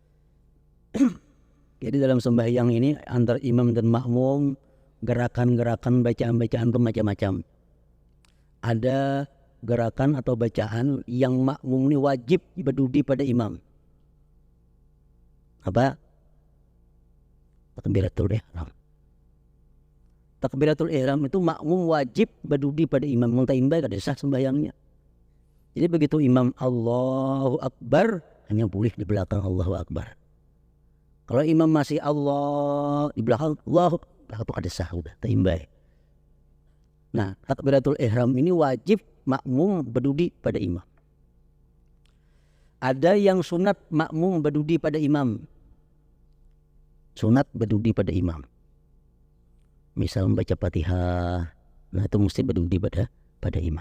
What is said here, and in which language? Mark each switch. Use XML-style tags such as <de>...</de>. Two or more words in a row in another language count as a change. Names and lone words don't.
<id>Jadi dalam sembahyang ini antar imam dan makmum gerakan-gerakan bacaan-bacaan itu macam-macam. Ada gerakan atau bacaan yang makmum ini wajib berdiri pada imam. Apa? Takbiratul ihram. Takbiratul ihram itu makmum wajib berdiri pada imam.</id> <bjn>Muntaimbai kada sah sembahyangnya.</bjn> <id>Jadi begitu imam</id> <ar>Allahu Akbar,</ar> <id>hanya boleh di belakang</id> <ar>Allahu Akbar.</ar> <id>Kalau imam masih Allah di belakang</id> <ar>Allahu Akbar,</ar> <bjn>itu kada sah, udah taimbai.</bjn> <id>Nah, takbiratul ihram ini wajib makmum berdiri pada imam. Ada yang sunat makmum berdiri pada imam. Sunat berdiri pada imam. Misal membaca Fatihah, nah itu mesti berdiri pada imam.</id>